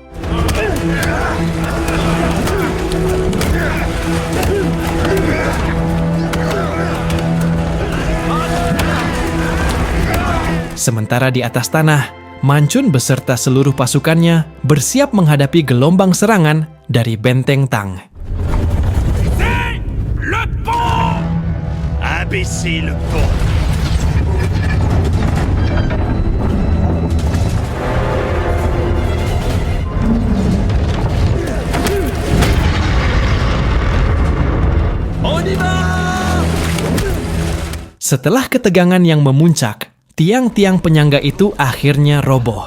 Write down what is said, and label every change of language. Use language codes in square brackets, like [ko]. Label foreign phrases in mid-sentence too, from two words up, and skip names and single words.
[id] Sementara di atas tanah, Mancun beserta seluruh pasukannya bersiap menghadapi gelombang serangan dari benteng Tang. [fr] C'est le pont! Abaissez le pont. [id] Setelah ketegangan yang memuncak, tiang-tiang penyangga itu akhirnya roboh.